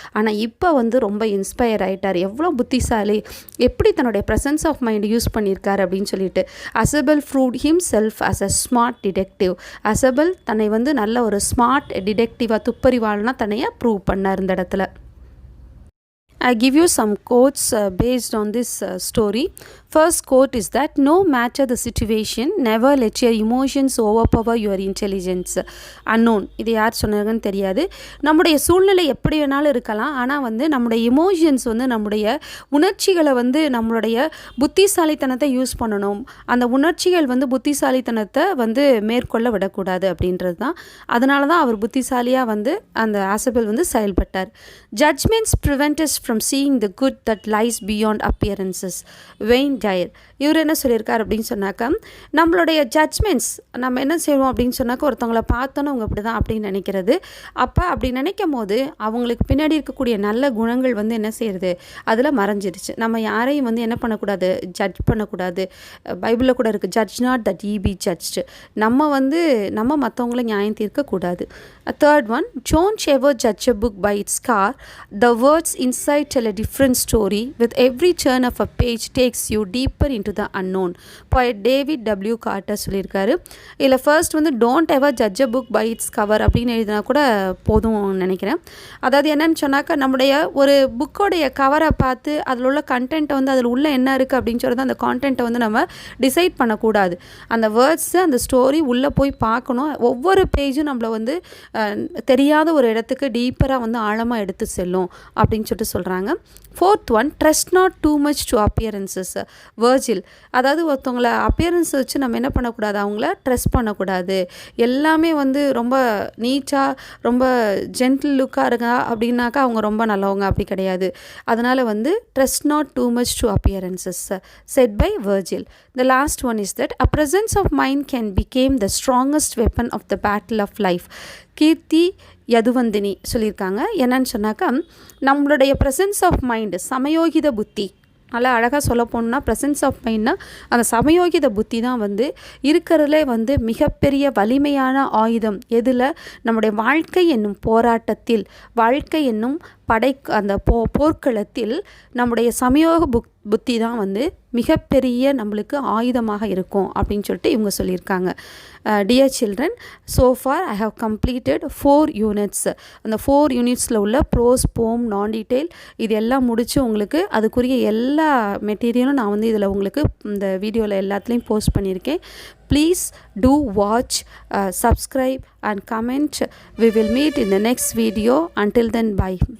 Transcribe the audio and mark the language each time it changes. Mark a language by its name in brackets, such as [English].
[Tamil] ஆனால் இப்போ வந்து ரொம்ப இன்ஸ்பயர் ஆகிட்டார். எவ்வளோ புத்திசாலி, எப்படி தன்னுடைய ப்ரெசன்ஸ் ஆஃப் மைண்ட் யூஸ் பண்ணியிருக்காரு அப்படின்னு சொல்லிட்டு. [English] Asabel proved himself as a smart detective. [Tamil] அசபெல் தன்னை வந்து நல்ல ஒரு ஸ்மார்ட் டிடெக்டிவாக, துப்பறிவாளனா தன்னையை ப்ரூவ் பண்ணார் இந்த இடத்துல. [English] I give you some quotes based on this story. First quote is that no matter the situation, never let your emotions overpower your intelligence. Unknown. [Tamil] இது யார் சொன்னாங்கன்னு தெரியாது. நம்முடைய சூழ்நிலை எப்படி வேணாலும் இருக்கலாம். ஆனால் வந்து நம்முடைய இமோஷன்ஸ் வந்து நம்முடைய உணர்ச்சிகளை வந்து நம்மளுடைய புத்திசாலித்தனத்தை யூஸ் பண்ணணும். அந்த உணர்ச்சிகள் வந்து புத்திசாலித்தனத்தை வந்து மேற்கொள்ள விடக்கூடாது அப்படின்றது தான். அதனால தான் அவர் புத்திசாலியாக வந்து அந்த ஆசபெல் வந்து செயல்பட்டார். [English] Judgments prevent us from seeing the good that lies beyond appearances. Wayne Dyer. [Tamil] இவர் என்ன சொல்லியிருக்கார் அப்படின்னு சொன்னாக்கா, நம்மளுடைய ஜட்ஜ்மெண்ட்ஸ் நம்ம என்ன செய்வோம் அப்படின்னு சொன்னாக்கா, ஒருத்தவங்களை பார்த்தோன்னா அவங்க அப்படி தான் அப்படின்னு நினைக்கிறது. அப்போ அப்படி நினைக்கும் போது அவங்களுக்கு பின்னாடி இருக்கக்கூடிய நல்ல குணங்கள் வந்து என்ன செய்கிறது, அதில் மறைஞ்சிருச்சு. நம்ம யாரையும் வந்து என்ன பண்ணக்கூடாது, ஜட்ஜ் பண்ணக்கூடாது. பைபிளில் கூட இருக்குது, [English] Judge not that ye be judged. [Tamil] நம்ம மற்றவங்கள நியாயம் தீர்க்கக்கூடாது. [English] Third one, don't ever judge a book by its cover. The words inside tell a different story. With every turn of a page takes you deeper into the unknown. Poet David W. [Tamil] Carter சொல்லியிருக்காரு. இதில் first வந்து [English] don't ever judge a book by its cover [Tamil] அப்படின்னு எழுதினா கூட போதும் நினைக்கிறேன். அதாவது என்னன்னு சொன்னாக்கா, நம்முடைய ஒரு புக்கோடைய கவரை பார்த்து அதில் உள்ள கண்டென்ட்டை வந்து அதில் உள்ள என்ன இருக்குது அப்படின்னு சொல்கிறது, அந்த கான்டென்ட்டை வந்து நம்ம டிசைட் பண்ணக்கூடாது. அந்த வேர்ட்ஸு அந்த ஸ்டோரி உள்ளே போய் பார்க்கணும். ஒவ்வொரு பேஜும் நம்மளை வந்து தெரியாத ஒரு இடத்துக்கு டீப்பராக வந்து ஆழமாக எடுத்து செல்லும் அப்படின்னு சொல்லிட்டு சொல்கிறாங்க. [English] Fourth one, trust not too much to appearances. Virgil. [Tamil] அதாவது ஒருத்தவங்கள அப்பியரன்ஸ் வச்சு நம்ம என்ன பண்ணக்கூடாது, அவங்கள ட்ரஸ்ட் பண்ணக்கூடாது. எல்லாமே வந்து ரொம்ப நீட்டாக ரொம்ப ஜென்டில் லுக்காக இருக்கா அப்படின்னாக்கா அவங்க ரொம்ப நல்லவங்க, அப்படி கிடையாது. அதனால் வந்து [English] Trust not too much to appearances said by Virgil. The last one is that a presence of mind can become the strongest weapon of the battle of life. [Tamil] கீர்த்தி யதுவந்தினி சொல்லியிருக்காங்க. என்னன்னு சொன்னாக்கா, நம்மளுடைய ப்ரெசன்ஸ் ஆஃப் மைண்டு, சமயோகித புத்தி, நல்லா அழகாக சொல்ல போனோம்னா presence of மைண்ட்னா அந்த சமயோகித புத்தி தான் வந்து இருக்கிறதுலே வந்து மிகப்பெரிய வலிமையான ஆயுதம். எதில்? நம்முடைய வாழ்க்கை என்னும் போராட்டத்தில், வாழ்க்கை என்னும் அந்த போர்க்களத்தில் நம்முடைய சமயோக புத்தி தான் வந்து மிகப்பெரிய நம்மளுக்கு ஆயுதமாக இருக்கும் அப்படின்னு சொல்லிட்டு இவங்க சொல்லியிருக்காங்க. [English] Dear children, so far I have completed 4 units. [Tamil] அந்த 4 யூனிட்ஸில் உள்ள ப்ரோஸ், போம், நான் டீட்டெயில் இது எல்லாம் முடித்து உங்களுக்கு அதுக்குரிய எல்லா மெட்டீரியலும் நான் வந்து இதில் உங்களுக்கு இந்த வீடியோவில் எல்லாத்துலேயும் போஸ்ட் பண்ணியிருக்கேன். [English] Please do watch, subscribe and comment. We will meet in the next video. Until then, bye.